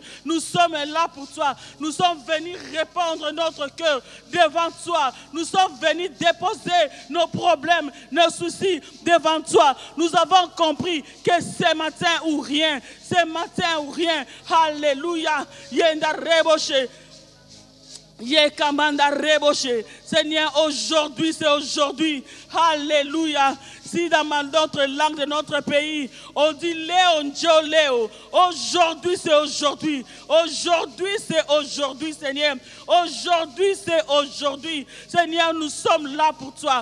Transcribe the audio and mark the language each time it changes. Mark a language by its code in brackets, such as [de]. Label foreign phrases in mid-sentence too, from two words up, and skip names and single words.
[fr] Nous sommes là pour toi. Nous sommes venus répandre notre cœur devant toi. Nous sommes venus déposer nos problèmes, nos soucis devant toi. Nous avons compris que ce matin ou rien, ce matin ou rien. Alléluia. Yenda reboshe. Yekamanda reboshe. Seigneur, aujourd'hui, c'est aujourd'hui. Alléluia. Si dans notre langue de notre pays, on dit Léo, Njo, Léo. Aujourd'hui, c'est aujourd'hui. Aujourd'hui, c'est aujourd'hui, Seigneur. Aujourd'hui, c'est aujourd'hui. Seigneur, nous sommes là pour toi.